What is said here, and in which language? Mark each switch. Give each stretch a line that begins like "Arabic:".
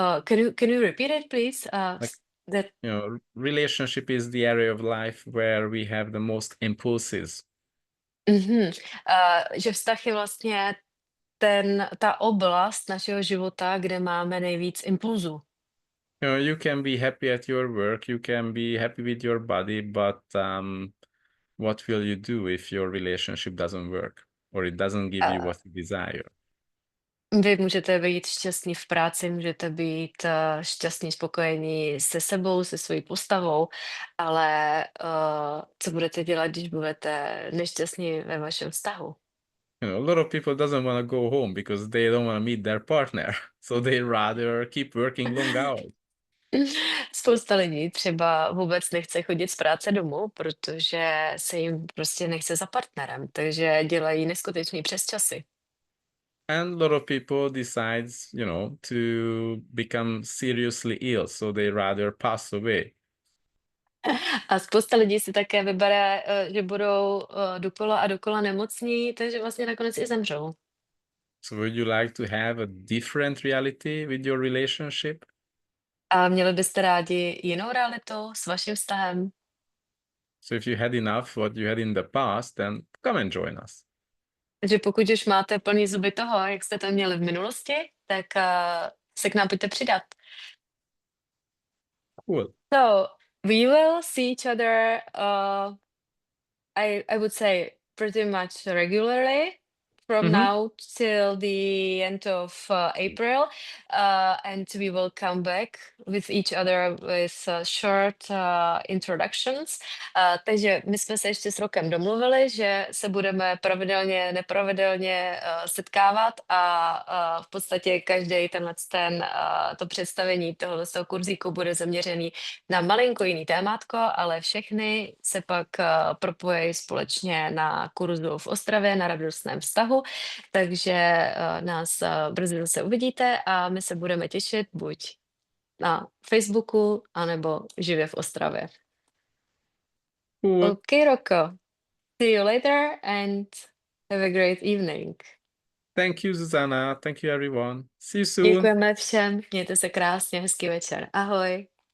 English: can you repeat it, please? You know, relationship is the area of life where we have the most impulses.
Czech: Že vztah je vlastně ta oblast našeho života, kde máme nejvíc impulzů.
English: You know, you can be happy at your work, you can be happy with your body, but what will you do if your relationship doesn't work or it doesn't give you what you desire?
Czech: Vy můžete být šťastní v práci, můžete být šťastní, spokojení se sebou, se svojí postavou, ale co budete dělat, když budete nešťastní ve vašem vztahu?
English: You know, a lot of people doesn't want to go home because they don't want to meet their partner, so they rather keep working long hours.
Czech: Spousta lidí třeba vůbec nechce chodit z práce domů, protože se jim prostě nechce za partnerem, takže dělají neskutečný přesčasy.
English: And a lot of people decides, you know, to become seriously ill, so they rather pass away.
Czech: A spousta lidí si také vybere, že budou dokola a dokola nemocní, takže vlastně nakonec i zemřou.
English: So would you like to have a different reality with your relationship?
Czech: A měli byste rádi jinou realitu s vaším vztahem?
English: So if you had enough what you had in the past, then come and join us.
Czech: Takže pokud už máte plný zuby toho, jak jste to měli v minulosti, tak se k nám pojďte přidat.
English: Cool. So we will see each other, I would say pretty much regularly from now till the end of April, and we will come back with each other with short introductions.
Czech: Takže my jsme se ještě s rokem domluvili, že se budeme pravidelně, nepravidelně setkávat a v podstatě každý to představení tohoto kurzíku bude zaměřený na malinko jiný témátko, ale všechny se pak propojí společně na kurzu v Ostravě na radostném vztahu, takže nás brzy zase uvidíte a my se budeme těšit buď na Facebooku, anebo živě v Ostravě.
English: Cool. Okay, Rocco. See you later and have a great evening. Thank you, Susanna. Thank you, everyone. See you soon.
Czech: Děkujeme všem, mějte se krásně, hezký večer. Ahoj.